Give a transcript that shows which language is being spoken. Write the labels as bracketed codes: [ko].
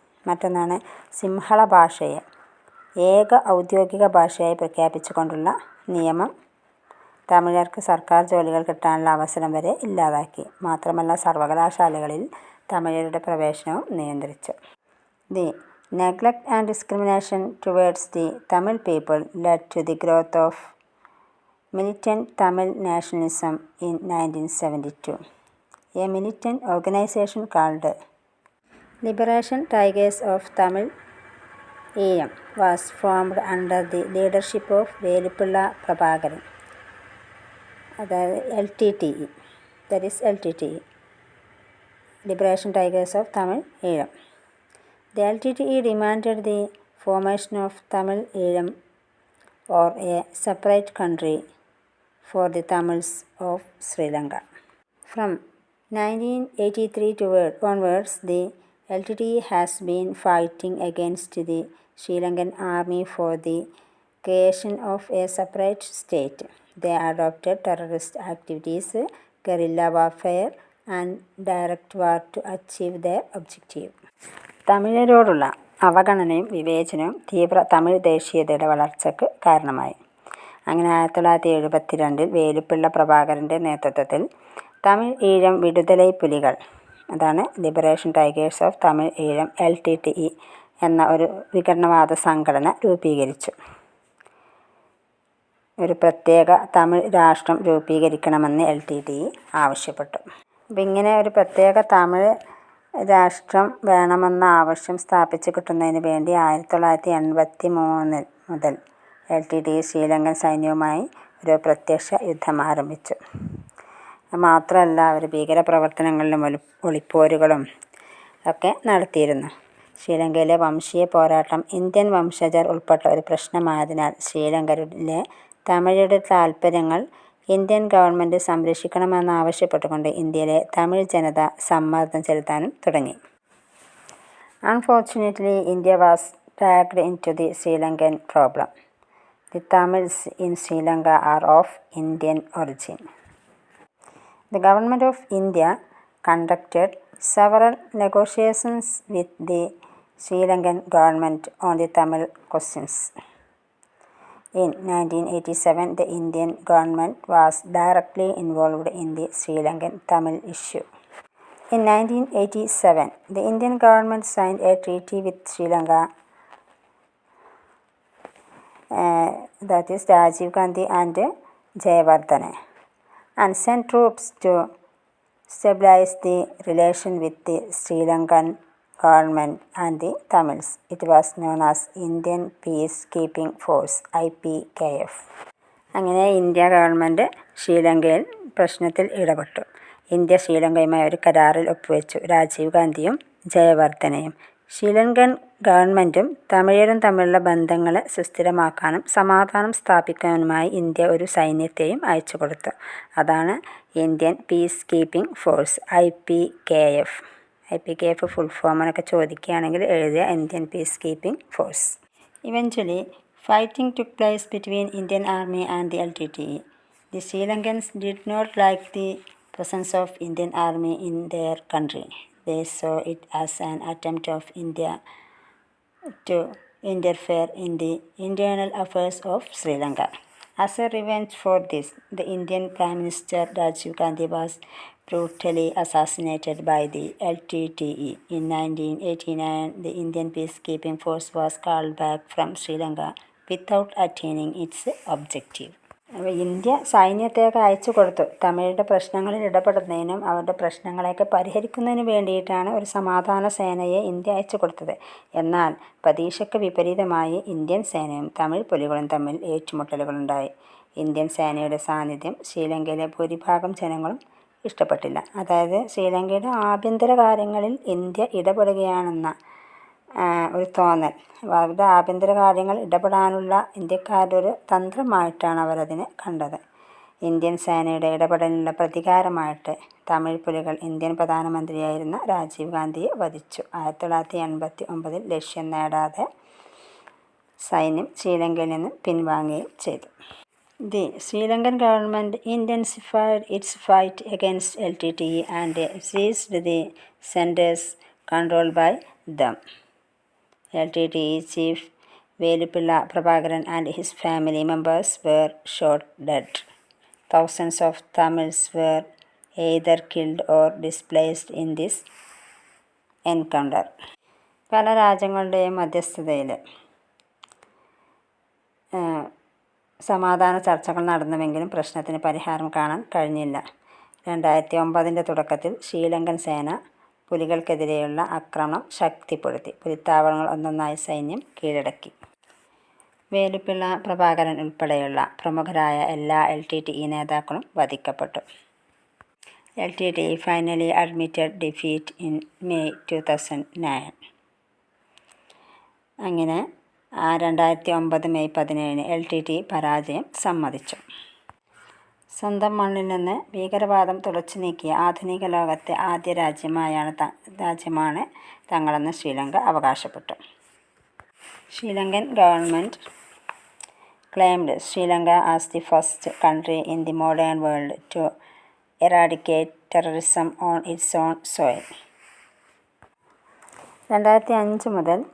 [ml] മറ്റൊന്നാണ് സിംഹള ഭാഷയെ ഏക ഔദ്യോഗിക ഭാഷയായി പ്രഖ്യാപിച്ചുകൊണ്ടുള്ള നിയമം തമിഴർക്ക് സർക്കാർ ജോലികൾ കിട്ടാനുള്ള അവസരം വരെ ഇല്ലാതാക്കി. മാത്രമല്ല സർവകലാശാലകളിൽ തമിഴരുടെ പ്രവേശനവും നിയന്ത്രിച്ചു. [en] The neglect and discrimination towards the Tamil people led to the growth of militant Tamil nationalism in 1972. A militant organization called Liberation Tigers of Tamil Eelam was formed under the leadership of Velupilla Prabhakaran. അതായത് LTTE, that is LTTE, Liberation Tigers of Tamil Eelam. The LTTE demanded the formation of Tamil Eelam or a separate country for the Tamils of Sri Lanka. From 1983 onwards, the LTTE has been fighting against the Sri Lankan army for the creation of a separate state. They adopted terrorist activities, guerrilla warfare and direct war to achieve their objective. [ml] തമിഴരോടുള്ള അവഗണനയും വിവേചനവും തീവ്ര തമിഴ് ദേശീയതയുടെ വളർച്ചയ്ക്ക് കാരണമായി. അങ്ങനെ 1972 വേലുപ്പിള്ള പ്രഭാകരൻ്റെ നേതൃത്വത്തിൽ തമിഴ് ഈഴം വിടുതലൈ പുലികൾ, അതാണ് liberation tigers of Tamil Eelam LTTE എന്ന ഒരു വിഘടനവാദ സംഘടന രൂപീകരിച്ചു. ഒരു പ്രത്യേക തമിഴ് രാഷ്ട്രം രൂപീകരിക്കണമെന്ന് LTTE ആവശ്യപ്പെട്ടു. അപ്പം ഇങ്ങനെ ഒരു പ്രത്യേക തമിഴ് രാഷ്ട്രം വേണമെന്ന ആവശ്യം സ്ഥാപിച്ചു കിട്ടുന്നതിന് വേണ്ടി 1983 മുതൽ LTTE ശ്രീലങ്കൻ സൈന്യവുമായി ഒരു പ്രത്യക്ഷ യുദ്ധം ആരംഭിച്ചു. മാത്രമല്ല അവർ ഭീകരപ്രവർത്തനങ്ങളിലും ഒളിപ്പോരുകളും ഒക്കെ നടത്തിയിരുന്നു. ശ്രീലങ്കയിലെ വംശീയ പോരാട്ടം ഇന്ത്യൻ വംശജർ ഉൾപ്പെട്ട ഒരു പ്രശ്നമായതിനാൽ ശ്രീലങ്കയിലെ തമിഴരുടെ താൽപ്പര്യങ്ങൾ ഇന്ത്യൻ ഗവൺമെൻറ് സംരക്ഷിക്കണമെന്നാവശ്യപ്പെട്ടുകൊണ്ട് ഇന്ത്യയിലെ തമിഴ് ജനത സമ്മർദ്ദം ചെലുത്താനും തുടങ്ങി. [en] Unfortunately, India was dragged into the Sri Lankan problem. The Tamils in Sri Lanka are of Indian origin. The government of India conducted several negotiations with the Sri Lankan government on the Tamil questions. In 1987, the Indian government was directly involved in the Sri Lankan Tamil issue. In 1987, the Indian government signed a treaty with Sri Lanka, that is Rajiv Gandhi and Jayawardene, and sent troops to stabilize the relation with the Sri Lankan government and the Tamils. It was known as Indian Peacekeeping Force IPKF. [ml] അങ്ങനെ India government ശ്രീലങ്കയിൽ പ്രശ്നത്തിൽ ഇടപെട്ടു. India ശ്രീലങ്കയുമായി ഒരു കരാറിൽ ഒപ്പുവെച്ചു. രാജീവ് ഗാന്ധിയും ജയവർദ്ധനയും. ശ്രീലങ്കൻ ഗവൺമെൻറ്റും തമിഴരും തമ്മിലുള്ള ബന്ധങ്ങളെ സുസ്ഥിരമാക്കാനും സമാധാനം സ്ഥാപിക്കാനുമായി ഇന്ത്യ ഒരു സൈന്യത്തെയും അയച്ചു കൊടുത്തു. അതാണ് Indian peace keeping force IPKF. IPKF full ഫോമിനൊക്കെ ചോദിക്കുകയാണെങ്കിൽ എഴുതിയ Indian peace keeping force. [en] Eventually, fighting took place between Indian Army and the LTTE. The Sri Lankans did not like the presence of Indian Army in their country. They saw it as an attempt of India to interfere in the internal affairs of Sri Lanka. As a revenge for this, the Indian Prime Minister Rajiv Gandhi was brutally assassinated by the LTTE. In 1989, the Indian Peacekeeping Force was called back from Sri Lanka without attaining its objective. [ml] അപ്പോൾ India സൈന്യത്തെയൊക്കെ അയച്ചു കൊടുത്തു. തമിഴരുടെ പ്രശ്നങ്ങളിൽ ഇടപെടുന്നതിനും അവരുടെ പ്രശ്നങ്ങളെയൊക്കെ പരിഹരിക്കുന്നതിന് വേണ്ടിയിട്ടാണ് ഒരു സമാധാന സേനയെ ഇന്ത്യ അയച്ചു കൊടുത്തത്. എന്നാൽ പ്രതീക്ഷയ്ക്ക് വിപരീതമായി ഇന്ത്യൻ സേനയും തമിഴ് പുലികളും തമ്മിൽ ഏറ്റുമുട്ടലുകളുണ്ടായി. ഇന്ത്യൻ സേനയുടെ സാന്നിധ്യം ശ്രീലങ്കയിലെ ഭൂരിഭാഗം ജനങ്ങളും ഇഷ്ടപ്പെട്ടില്ല. അതായത് ശ്രീലങ്കയുടെ ആഭ്യന്തര കാര്യങ്ങളിൽ ഇന്ത്യ ഇടപെടുകയാണെന്ന ഒരു തോന്നൽ, അവരുടെ ആഭ്യന്തര കാര്യങ്ങൾ ഇടപെടാനുള്ള ഇന്ത്യക്കാരുടെ ഒരു തന്ത്രമായിട്ടാണ് അവരതിനെ കണ്ടത്. ഇന്ത്യൻ സേനയുടെ ഇടപെടലിനുള്ള പ്രതികാരമായിട്ട് തമിഴ് പുലികൾ ഇന്ത്യൻ പ്രധാനമന്ത്രിയായിരുന്ന രാജീവ് ഗാന്ധിയെ വധിച്ചു. 1989 ലക്ഷ്യം നേടാതെ സൈന്യം ശ്രീലങ്കയിൽ നിന്ന് പിൻവാങ്ങുകയും ചെയ്തു. [en] The Sri Lankan government intensified its fight against LTTE and seized the centers controlled by them. LTTE chief Velupilla Prabhakaran and his family members were shot dead. Thousands of Tamils were either killed or displaced in this encounter. [ml] പല രാജ്യങ്ങളുടെയും മധ്യസ്ഥതയിൽ സമാധാന ചർച്ചകൾ നടന്നുവെങ്കിലും പ്രശ്നത്തിന് പരിഹാരം കാണാൻ കഴിഞ്ഞില്ല. 2009 തുടക്കത്തിൽ ശ്രീലങ്കൻ സേന പുലികൾക്കെതിരെയുള്ള ആക്രമണം ശക്തിപ്പെടുത്തി. പുലിത്താവളങ്ങൾ ഒന്നൊന്നായി സൈന്യം കീഴടക്കി. വേലുപ്പിള്ള പ്രഭാകരൻ ഉൾപ്പെടെയുള്ള പ്രമുഖരായ എല്ലാ LTTE നേതാക്കളും വധിക്കപ്പെട്ടു. [en] LTTE finally admitted defeat in May 2009. [ml] അങ്ങനെ 2009 മെയ് 17 LTTE പരാജയം സമ്മതിച്ചു. സ്വന്തം മണ്ണിൽ നിന്ന് ഭീകരവാദം തുടച്ചു നീക്കിയ ആധുനിക ലോകത്തെ ആദ്യ രാജ്യമാണ് തങ്ങളെന്ന് ശ്രീലങ്ക അവകാശപ്പെട്ടു. [en] Sri Lankan government claimed Sri Lanka as the first country in the modern world to eradicate terrorism on its own soil. [ml] 2005 മുതൽ